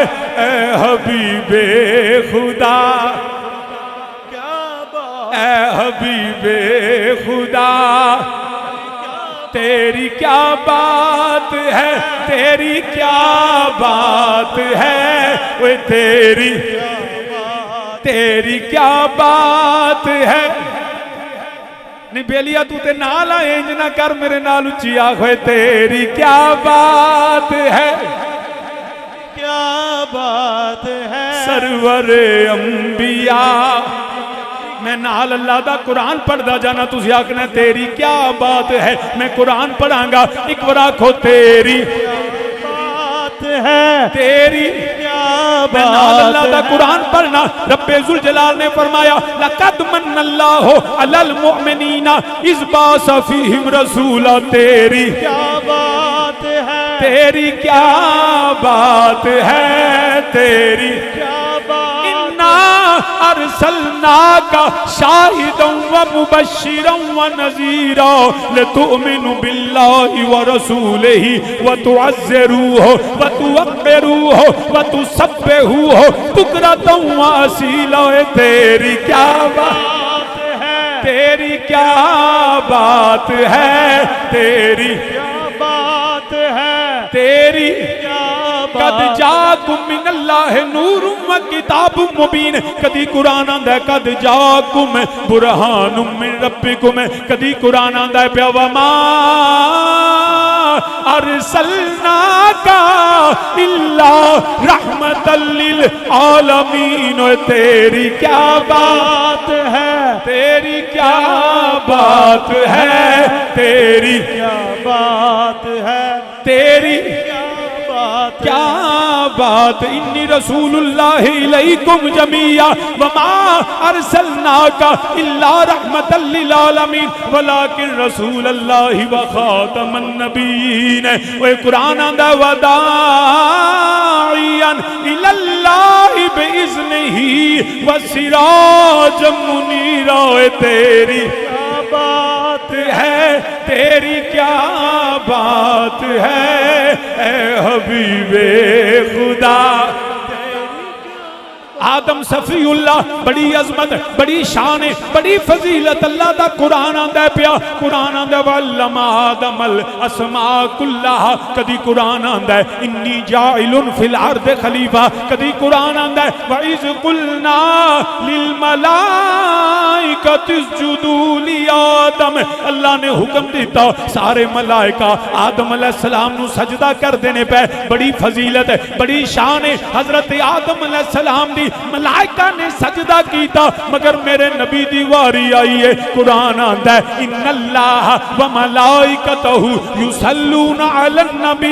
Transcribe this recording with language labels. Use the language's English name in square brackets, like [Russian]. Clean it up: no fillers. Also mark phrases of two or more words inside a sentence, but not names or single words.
[Urdu] اے حبیبِ خدا کیا بات، اے حبیبِ خدا تیری کیا بات ہے، تیری کیا بات ہے، وہ تیری تیری کیا بات ہے. [Punjabi] نہیں بیلیا تو تے نال اینج نہ کر، میرے نال اچی آکھو [Urdu] تیری کیا بات ہے، کیا بات ہے، سرور انبیا. [Punjabi] میں نال اللہ دا قرآن پڑھدا جانا، تسی آکھنا [Urdu] تیری کیا بات ہے. [Punjabi] میں قرآن پڑھاں گا، اک بار آکھو [Urdu] تیری بات ہے، تیری کیا بات. [Punjabi] میں نال اللہ دا قرآن پڑھنا، ربِ ذوالجلال نے فرمایا [Arabic] لقد من الله على المؤمنين إذ بعث فيهم رسولا. [Urdu] تیری کیا بات ہے، تیری کیا بات ہے، تیری کیا بات. [Arabic] إنا أرسلناك شاهدا ومبشرا ونذيرا لتؤمنوا بالله ورسوله وتعزروه وتوقروه وتسبحوه بكرة وأصيلا. [Urdu] تیری کیا بات ہے، تیری کیا بات ہے، تیری क्या बात है, तेरी کیا بات ہے, तेरी क्या [Arabic] قد جاءكم من الله نور وكتاب مبين. [Punjabi] کدی قرآن آندا اے [Arabic] قد جاءكم برهان من ربكم, [Punjabi] کدی قرآن آندا اے پیا [Arabic] وما أرسلناك إلا رحمة للعالمين. [Urdu] تیری کیا بات ہے، تیری کیا بات ہے، تیری क्या बात है, तेरी کیا بات ہے, तेरी کیا بات, کیا بات. [Arabic] إني رسول الله إليكم جميعا وما أرسلناك إلا رحمة للعالمين ولكن رسول الله وخاتم النبيين. [Punjabi] اوئے قرآن آندا [Arabic] وداعيا إلى الله بإذنه وسراجا منيرا. [Urdu] तेरी کیا بات ہے، تیری کیا بات ہے اے حبیبِ خدا. [Punjabi] آدم صفی اللہ، بڑی عظمت، بڑی شان، بڑی فضیلت اللہ دا قرآن آندا اے پیا. قرآن آندا [Arabic] وعلم آدم الأسماء كلها, [Punjabi] کدی قرآن آندا اے [Arabic] إني جاعل في الأرض خليفة, [Punjabi] کدی قرآن آندا اے [Arabic] وإذ قلنا للملائكة اسجدوا لآدم. [Punjabi] اللہ نے حکم دتا سارے ملائکہ آدم علیہ السلام نوں سجدہ کر دینے پے. بڑی فضیلت اے، بڑی شان اے حضرت آدم علیہ السلام دی. ملائکہ نے سجدہ کیتا مگر میرے نبی دی واری آئی اے. قرآن آندا اے [Arabic] إن الله وملائكته يصلون على النبي.